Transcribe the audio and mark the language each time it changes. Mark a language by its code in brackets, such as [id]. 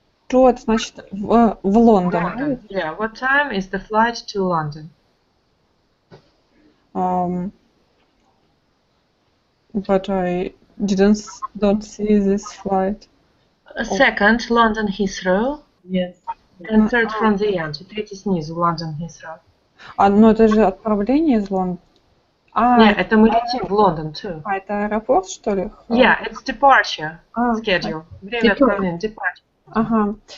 [ru] To это значит в Лондон. [en] London. Yeah, what time is the flight to London? But I don't see this flight. Second, London Heathrow. Yes. And third from the end. [ru] Третий снизу, London Heathrow. Ну это же отправление из Лондона. Нет, это мы летим в Лондон, too. Это аэропорт, что ли? [en] Yeah, it's departure schedule. [ru] Время отправления, departure.